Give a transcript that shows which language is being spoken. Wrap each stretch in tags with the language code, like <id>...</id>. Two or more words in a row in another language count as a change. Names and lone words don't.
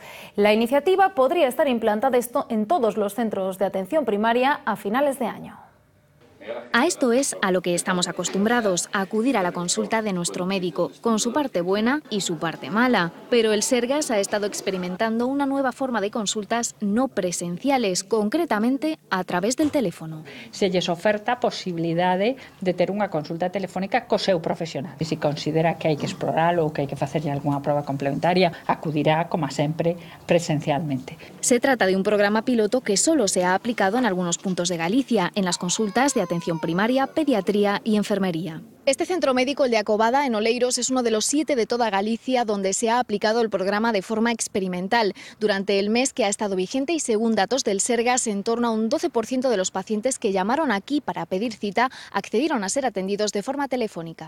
<es>La iniciativa podría estar implantada en todos los centros de atención primaria a finales de año. A esto es a lo que estamos acostumbrados, a acudir a la consulta de nuestro médico, con su parte buena y su parte mala. Pero el Sergas ha estado experimentando una nueva forma de consultas no presenciales, concretamente a través del teléfono.</es> <gl>Se lles oferta a posibilidade de ter unha consulta telefónica co seu profesional. E se considera que hai que exploralo ou que hai que facerlle algunha proba complementaria, acudirá, como sempre, presencialmente.</gl> <es>Se trata de un programa piloto que solo se ha aplicado en algunos puntos de Galicia, en las consultas de atención primaria, pediatría y enfermería. Este centro médico, el de Acobada, en Oleiros, es uno de los 7 de toda Galicia donde se ha aplicado el programa de forma experimental. Durante el mes que ha estado vigente y según datos del Sergas, en torno a un 12% de los pacientes que llamaron aquí para pedir cita accedieron a ser atendidos de forma telefónica.</es>